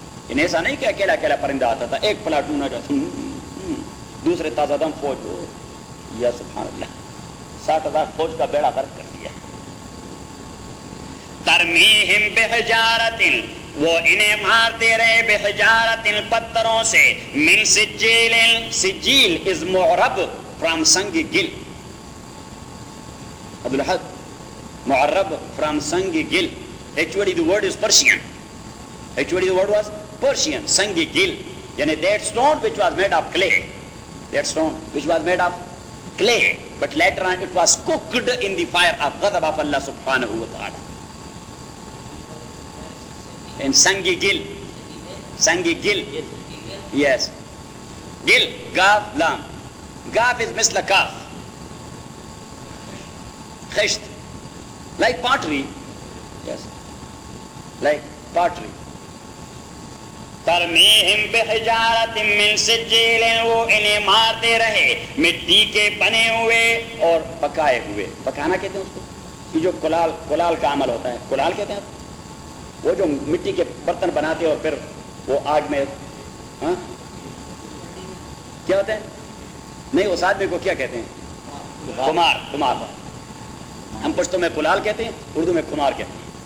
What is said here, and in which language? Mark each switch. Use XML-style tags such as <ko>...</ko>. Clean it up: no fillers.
<ur>انہیں ایسا نہیں کہ اکیلا اکیلا پرندہ آتا تھا, ایک پلاٹون آ جاتا دوسرے تازہ دم فوج. یا سبحان اللہ, 60,000 فوج کا بیڑا غرق کر دیا.</ur> <ar>ترمیہم بحجارتن,</ar> <ur>وہ انہیں مارتے رہے بحجارت ان پتھروں سے.</ur> <ar>من سجیل,</ar> <en>سجیل از معرب فرام سنگ گل. عبدالحق معرب فرام سنگ گل. Actually the word is Persian. Actually the word was Persian. سنگ گل یعنی that stone which was made of clay. That stone which was made of clay but later on it was cooked in the fire of غضب of اللہ سبحانہ وتعالی. And sangi gil, sangi gil, yes, gil, gaf, lam, gaf is misla kaf, khisht, like pottery, yes, like pottery.</en> <ar>ترمیہم بحجارت من سجیل,</ar> <ur>وہ انہیں مارتے رہے مٹی کے بنے ہوئے اور پکائے ہوئے. پکانا کہتے ہیں اس کو, یہ جو کلال, کلال کا عمل ہوتا ہے, کلال کہتے ہیں. وہ جو مٹی کے برتن بناتے ہیں اور پھر وہ آگ میں کیا ہوتے ہیں, نہیں اس آدمی کو کیا کہتے ہیں, کمار. کمار ہم پشتوں میں کلال کہتے ہیں, اردو میں کمار کہتے ہیں.</ur>